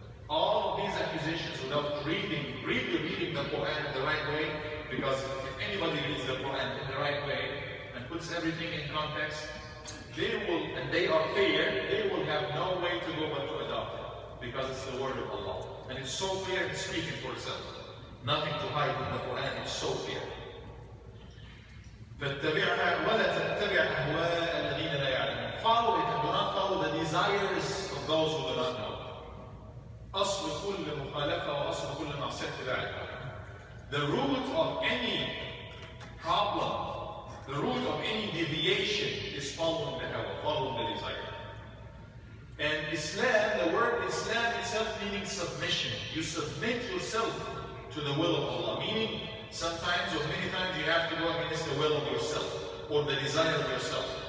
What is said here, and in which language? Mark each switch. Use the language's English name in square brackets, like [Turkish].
[English] All of these accusations without really reading the Quran in the right way, because if anybody reads the Quran in the right way and puts everything in context, they will, and they are fair, they will have no way to go but to adopt it, because it's the word of Allah. And it's so clear and speaking for itself. Nothing to hide in the Quran, it's so clear. [Arabic] فَاتَّبِعْهَا وَلَا تَتَّبِعْ أَهْوَاءَ الَّذِينَ لَا يَعْلَمُونَ. [English] Follow it and do not follow the desires of those who do not know. [Arabic] أصل كل مخالفة وأصل كل معصية اتباعها. [English] The root of any problem, the root of any deviation is following the hawa, following the desire. And Islam, the word Islam itself meaning submission. You submit yourself to the will of Allah. Meaning, sometimes or many times you have to go against the will of yourself or the desire of yourself.